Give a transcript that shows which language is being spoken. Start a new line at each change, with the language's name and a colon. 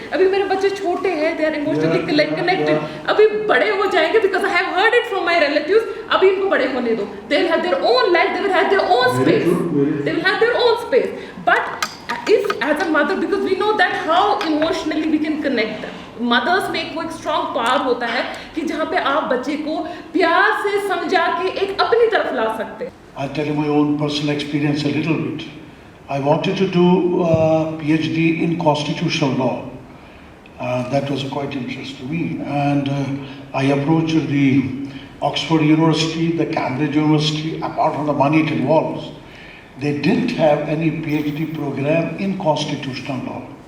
Hindi: अभी मेरे बच्चे छोटे हैं,
English: they are emotionally connected.
Hindi: अभी बड़े हो जाएंगे
English: because I have heard it from my relatives.
Hindi: अभी इनको बड़े होने दो.
English: They will have their own life. They will have their own space. They will have their own space. But if as a mother, because we know that how emotionally we can connect them.
Hindi: Mother's में एक वो एक strong power होता है कि जहाँ पे आप बच्चे को प्यार से समझा के एक अपनी तरफ ला सकते हैं.
English: I'll tell you my own personal experience a little bit. I wanted to do a PhD in constitutional law. That was quite interest to me. And I approached the Oxford University, the Cambridge University. Apart from the money it involves, they didn't have any PhD program in constitutional law.